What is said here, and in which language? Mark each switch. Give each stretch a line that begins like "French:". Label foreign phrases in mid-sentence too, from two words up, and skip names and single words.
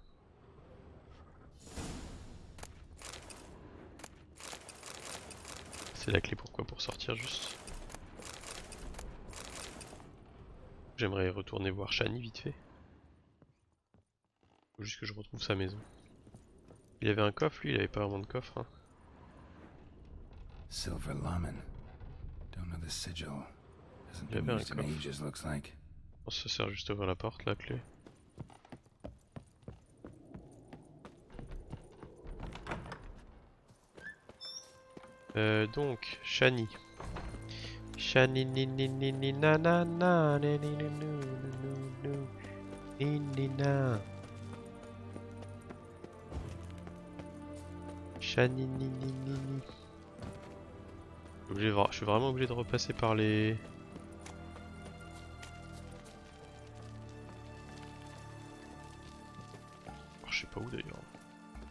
French: C'est la clé pourquoi? Pour sortir juste. J'aimerais retourner voir Shani vite fait. Faut juste que je retrouve sa maison. Il avait un coffre lui, il avait pas vraiment de coffre. Hein.
English: Silver Lamen. Don't know the sigil. Hasn't
French: Il
English: been
French: avait un
English: used in
French: coffre.
English: ages, looks like.
French: On se sert juste à ouvrir la porte, la clé. Donc, Shani. Shani ni ni ni ni na na na ni ni ni nu nu nu ni ni na. Shani ni ni ni ni. Je suis vraiment obligé de repasser par les... Je sais pas où d'ailleurs.